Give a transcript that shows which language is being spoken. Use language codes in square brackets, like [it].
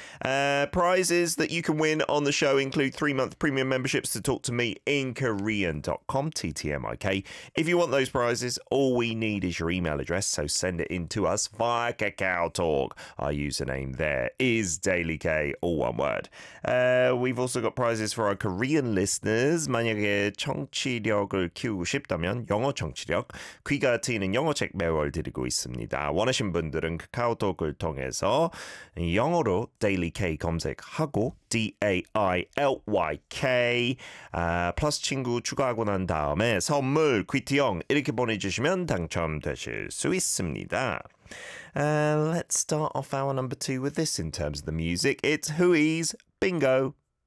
[en] Prizes that you can win on the show include 3-month premium memberships to Talk to Me in Korean.com, TTMIK. If you want those prizes, all we need is your email address, so send it in to us via KakaoTalk. Our username there is Daily K, all one word. We've also got prizes for our Korean listeners. [ko] 만약에 청취력을 키우고 싶다면 영어 청취력 귀가 트이는 영어책 매월 드리고 있습니다. 원하신 분들은 카카오톡을 통해서 영어로 Daily K 검색하고 DALYK 플러스 친구 추가하고 난 다음에 선물 퀴티형 이렇게 보내주시면 당첨되실 수 있습니다. [en] Let's start off our number two with this in terms of the music. It's Hui's Bingo.